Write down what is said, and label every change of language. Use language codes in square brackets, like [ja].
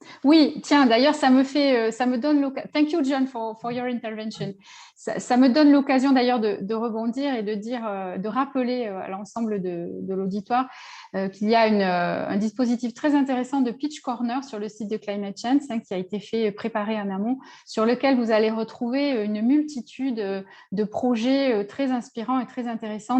[fr] Oui, tiens, d'ailleurs, ça me donne l'occasion. [en] Thank you, John, for your intervention. [fr] Ça me donne l'occasion d'ailleurs de rebondir et de dire, de rappeler à l'ensemble de l'auditoire qu'il y a un dispositif très intéressant de Pitch Corner sur le site de Climate Change qui a été préparé en amont, sur lequel vous allez retrouver une multitude de projets très inspirants et très intéressants.